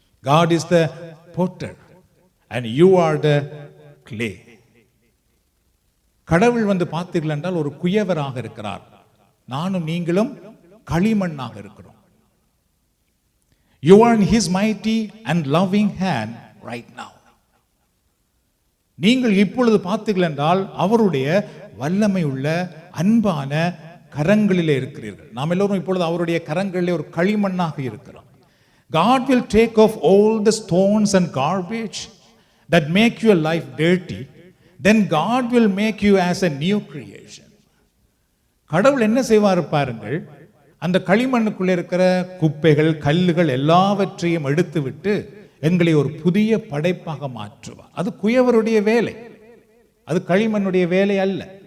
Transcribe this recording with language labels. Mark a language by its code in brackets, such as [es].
[en] God is the potter and you are the clay. [ta] கடவுள் பார்த்தீர்கள் என்றால் ஒரு குயவராக இருக்கிறார், நானும் நீங்களும் களிமண்ணாக இருக்கிறோம். [en] You are in his mighty and loving hand right now. [ta] நீங்கள் இப்பொழுது பார்த்தீர்கள் என்றால் அவருடைய வல்லமை உள்ள அன்பான கரங்களிலே இருக்கிறீர்கள். நாம் எல்லோரும் இப்பொழுது அவருடைய கரங்களிலே ஒரு களிமண்ணாக இருக்கிறோம். [en] God will take off all the stones and garbage that make your life dirty. Then God will make you as a new creation. [ta] கடவுள் என்ன செய்வார் பாருங்கள், அந்த களிமண்ணுக்குள்ளே இருக்கிற குப்பைகள் கல்லுகள் எல்லாவற்றையும் எடுத்துவிட்டு எங்களை ஒரு புதிய படைப்பாக மாற்றுவார். அது குயவருடைய வேலை, அது களிமண்ணுடைய வேலை அல்ல.